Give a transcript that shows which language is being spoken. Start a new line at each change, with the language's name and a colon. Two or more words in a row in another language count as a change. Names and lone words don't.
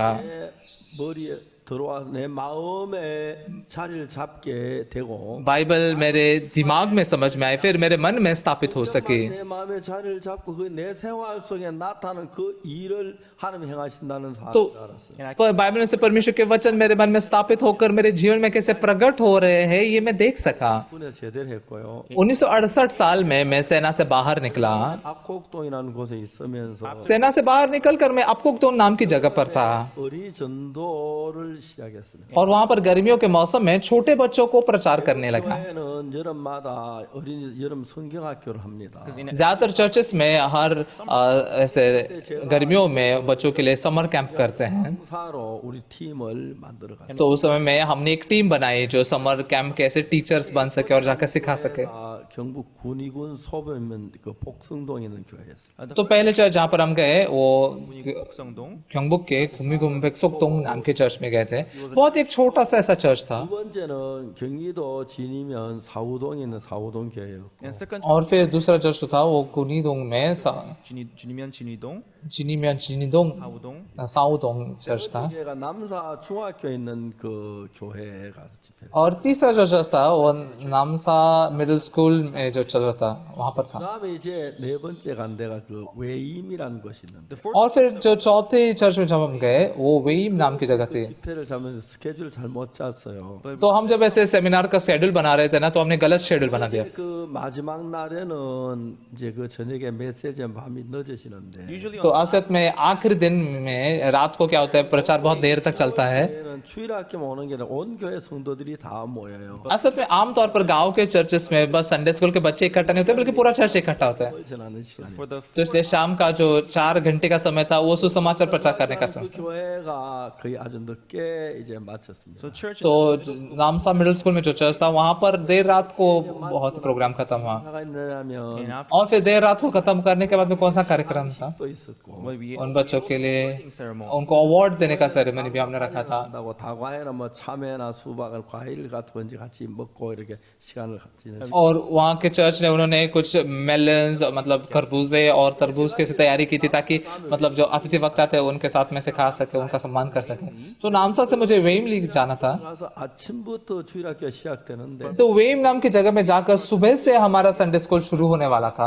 Korean: 내 머리에 들어와서 내 마음에 자리를 잡게 되고
Hindi: बाइबल मेरे दिमाग में समझ में आए, फिर मेरे मन में स्थापित हो सके।
Korean: 내 마음에 자리를 잡고 그 내 생활 속에 나타나는 그 일을 하나님 행하신다는
Hindi: तो
Korean: 사실을 알았어요.
Hindi: पर बाइबल में से परमेश्वर के वचन मेरे मन में स्थापित होकर मेरे जीवन में कैसे प्रकट हो रहे हैं, ये मैं देख सका।
Korean: 군에 제대를 했고요.
Hindi: 1968 साल में मैं सेना से बाहर निकला।
Korean: 압곡동이라는 곳에 있으면서
Hindi: सेना से बाहर निकलकर मैं अपकोकदोन नाम की जगह पर था
Korean: 어린이 전도를 시작했습니다.
Hindi: और वहां पर गर्मियों के मौसम में छोटे बच्चों को प्रचार करने लगा।
Korean: 교회는 여름마다 어린이 여름 성경학교를 합니다.
Hindi: ज्यादातर चर्चेस में हर ऐसे गर्मियों में बच्चों के लिए
English: summer camp
Hindi: करते हैं।
Korean: 사로 우리 팀을 만들어 갔어요.
Hindi: तो उस समय में हमने एक टीम बनाई जो
English: summer camp
Hindi: के ऐसे टीचर्स बन सके और जाकर सिखा सके।
Korean: 경북 군위군 소변면 그 복성동에 있는 교회였어요.
Hindi: तो पहले चर्च जहाँ पर हम गए वो Songdong. 경북 के घूमी 백석동 नाम के चर्च में गए थे। बहुत एक छोटा सा ऐसा चर्च था।
Korean: 두 번째는 경기도 진이면 사우동에 있는 사우동 교회였고
English: And second,
Hindi: और फिर दूसरा चर्च था वो कुनीदोंग में Jinimian Jinidong, जिनीदोंग Haudong. साउदोंग चर्च था।
Korean: 교회가 남사 중학교에 있는 그 교회에 가서 집회를.
Hindi: और तीसरा जो चर्च था वो नामसा
English: middle school
Hindi: में जो चर्च था वहां पर था।
Korean: 그다음에 이제 네 번째 간 데가 그 외임이라는 곳이 있는데
Hindi: और फिर जो चौथे चर्च में जब हम गए वो वेइम नाम की जगह थी।
Korean: 집회를 잡으면서 스케줄 잘못 짰어요.
Hindi: तो हम जब ऐसे सेमिनार का शेड्यूल बना रहे थे ना, तो हमने गलत शेड्यूल बना दिया।
Korean: 그 마지막 날에는 이제 그 저녁에 메시지 밤이 늦어지는데
English: Usually
Hindi: तो असल में आखिरी दिन में रात को क्या होता है, प्रचार बहुत देर तक चलता है।
Korean: 교회는 주일학교만 오는 게 아니라 온 교회 성도들이 다 모여요.
Hindi: असल में आमतौर पर गांव के चर्चेस में बस
English: Sunday school
Hindi: के बच्चे इकट्ठा नहीं होते बल्कि पूरा चर्च इकट्ठा होता है।
Korean: 멀지 않은 시간이.
English: for the
Hindi: तो इसलिए शाम का जो 4 घंटे का समय था वो सुसमाचार प्रचार करने का समय
Korean: 그 교회가 거의 아주 늦게 이제 마쳤습니다.
English: so church
Hindi: तो नामसा
English: middle school
Hindi: में जो चर्च था वहां पर देर रात को बहुत ही प्रोग्राम खत्म हुआ।
Korean: 뭐가 있느냐면
English: and after
Hindi: और फिर देर रात को खत्म करने के बाद में कौन सा कार्यक्रम था,
Korean: 또 있었고
English: we
Hindi: उन बच्चों के लिए
English: ceremony.
Hindi: उनको अवार्ड देने का सेरेमनी भी हमने रखा था।
Korean: 한다고 다과에는 뭐 참외나 수박을 과일 같은 건지 같이 먹고 이렇게 시간을 지내고
Hindi: और वहाँ के चर्च ने उन्होंने कुछ मेलन्स मतलब खरबूजे और तरबूज की तैयारी की थी ताकि मतलब जो अतिथि वक्ता थे उनके साथ में से खा सके, उनका सम्मान कर सके। तो नामसा से मुझे वेइम जाना था।
Korean: 가서 아침부터 주일학교 시작되는데
Hindi: तो वेइम नाम की जगह में जाकर सुबह से हमारा
English: Sunday school
Hindi: शुरू होने वाला था।